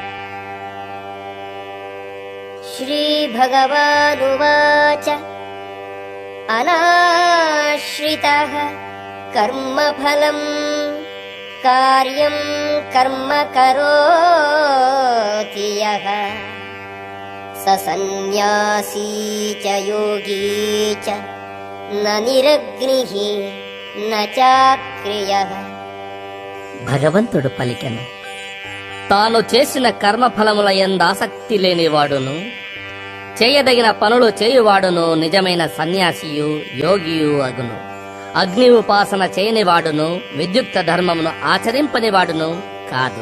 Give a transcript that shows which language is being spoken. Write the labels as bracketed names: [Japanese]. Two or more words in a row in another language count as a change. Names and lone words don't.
[Sanskrit] श्रीभगवानुवाच अनाश्रितः कर्मफलम् कार्यं कर्म करोति यः स सन्न्यासी च योगी च न निरग्निः न चाक्रियः। [Telugu] భగవంతుడు పలికెను, తాను చేసిన కర్మఫలముల యందు ఆసక్తి లేనివాడును చేయదగిన పనులు చేయువాడును నిజమైన సన్యాసియు యోగియు అగును. అగ్ని ఉపాసన చేయనివాడును విద్యుక్త ధర్మమును ఆచరింపనివాడును కాదు.